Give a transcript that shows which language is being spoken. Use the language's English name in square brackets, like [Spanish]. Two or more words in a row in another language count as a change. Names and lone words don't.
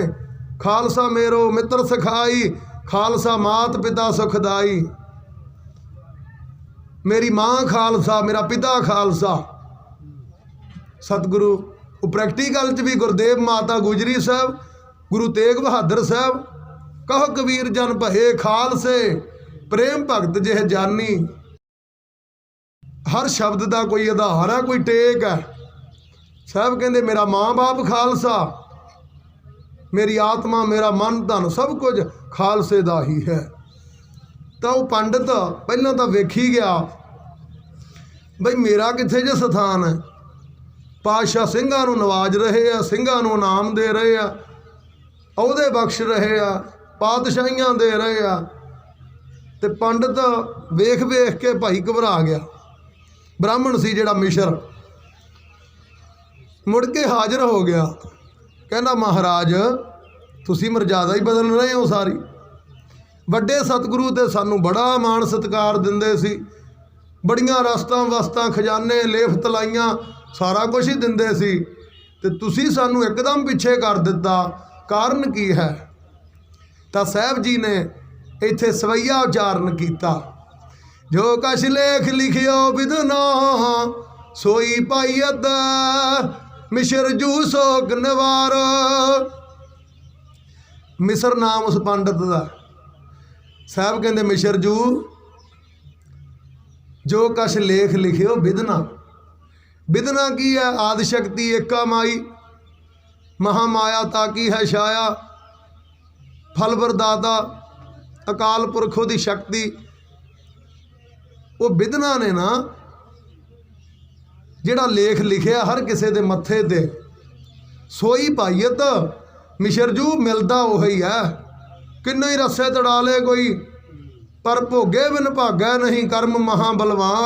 [Punjabi] ਖ਼ਾਲਸਾ ਮੇਰੋ ਮਿੱਤਰ ਸਖਾਈ, ਖ਼ਾਲਸਾ ਮਾਤ ਪਿਤਾ ਸੁਖਦਾਈ। [Hindi] मेरी माँ खालसा, मेरा पिता खालसा। [Punjabi] ਸਤਿਗੁਰੂ ਪ੍ਰੈਕਟੀਕਲ ਚ ਭੀ ਗੁਰਦੇਵ ਮਾਤਾ ਗੁਜਰੀ ਸਾਹਬ, ਗੁਰੂ ਤੇਗ ਬਹਾਦਰ ਸਾਹਬ, ਕਹੋ ਕਬੀਰ ਜਨ ਭਏ ਖ਼ਾਲਸੇ ਪ੍ਰੇਮ ਭਗਤ ਜਿਹ ਜਾਨੀ। [Hindi] हर शब्द का कोई आधार है, कोई टेक है। साहब कहते मेरा माँ बाप खालसा, मेरी आत्मा मेरा मन धन सब कुछ खालसे का ही है। [Punjabi] ਤੋ ਵਹ ਪੰਡਿਤ ਪਹਿਲਾ ਤੋ ਵੇਖੀ ਗਿਆ ਬਈ ਮੇਰਾ ਕਿੱਥੇ ਜੇ ਸਥਾਨ ਹੈ। ਪਾਤਸ਼ਾਹ ਸਿੰਘਾਂ ਨੂੰ ਨਿਵਾਜ਼ ਰਹੇ ਆ, ਸਿੰਘਾਂ ਨੂੰ ਇਨਾਮ ਦੇ ਰਹੇ ਆ, ਅਹੁਦੇ ਬਖ਼ਸ਼ ਰਹੇ ਆ, ਪਾਤਸ਼ਾਹੀਆਂ ਦੇ ਰਹੇ ਆ। ਤੇ ਪੰਡਿਤ ਵੇਖ ਵੇਖ ਕੇ ਭਾਈ ਘਬਰਾ ਗਿਆ। ਬ੍ਰਾਹਮਣ ਸੀ ਜਿਹੜਾ ਮਿਸ਼ਰ, ਮੁੜ ਕੇ ਹਾਜ਼ਰ ਹੋ ਗਿਆ। ਕਹਿਣਾ ਮਹਾਰਾਜ ਤੁਸੀਂ ਮਰਯਾਦਾ ਹੀ ਬਦਲ ਰਹੇ ਹੋ ਸਾਰੀ। ਵੱਡੇ ਸਤਿਗੁਰੂ ਤੋ ਸਾਨੂੰ ਬੜਾ ਮਾਨ ਸਤਿਕਾਰ ਦਿੰਦੇ ਸੀ, ਬੜੀਆਂ ਰਸਤਾਂ ਵਸਤਾਂ ਖ਼ਜ਼ਾਨੇ ਲੇਫ਼ ਤਲਾਈਆਂ ਸਾਰਾ ਕੁਝ ਹੀ ਦਿੰਦੇ ਸੀ, ਤੇ ਤੁਸੀਂ ਸਾਨੂੰ ਇਕਦਮ ਪਿੱਛੇ ਕਰ ਦਿੱਤਾ, ਕਾਰਣ ਕੀ ਹੈ? ਤਾਂ ਸਾਹਬ ਜੀ ਨੇ ਇੱਥੇ ਸਵੈਯਾ ਉਚਾਰਣ ਕੀਆ। ਜੋ ਕਛੁ ਲੇਖ ਲਿਖਿਓ ਬਿਧਨਾ ਸੋਈ ਪਾਈਯਤ ਮਿਸ਼ਰ ਜੂ ਸੋਕ ਨਿਵਾਰ। [Hindi] मिसर नाम उस पंडित का। [Punjabi] ਸਾਹਬ ਕਹਿਤੇ ਮਿਸ਼ਰ ਜੂ ਜੋ ਕਛੁ ਲੇਖ ਲਿਖਿਓ ਬਿਧਨਾ। ਬਿਧਨਾ ਕੀ ਹੈ? ਆਦਿ ਸ਼ਕਤਿ ਏਕਾ ਮਾਈ ਮਹਾਮਾਇਆ ਤਾਕੀ ਹੈ ਛਾਇਆ, ਫਲ ਵਰਦਾਤਾ ਅਕਾਲ ਪੁਰਖੋਂ ਕੀ ਸ਼ਕਤਿ। ਵੋ ਬਿਧਨਾ ਨੇ ਨਾ ਜਿਹੜਾ ਲੇਖ ਲਿਖਿਆ ਹਰ ਕਿਸੀ ਕੇ ਮੱਥੇ ਤੇ ਸੋਈ ਪਾਈਯਤ। ਮਿਸ਼ਰ ਜੂ ਮਿਲਤਾ ਉਹੀ ਹੈ। ਕਿੰਨੇ ਹੀ ਰੱਸੇ ਤੜਾ ਲੇ ਕੋਈ, ਪਰ ਭੋਗੇ ਬਿਨ ਭਾਗਾ ਨਹੀਂ ਕਰਮ ਮਹਾ ਬਲਵਾਨ।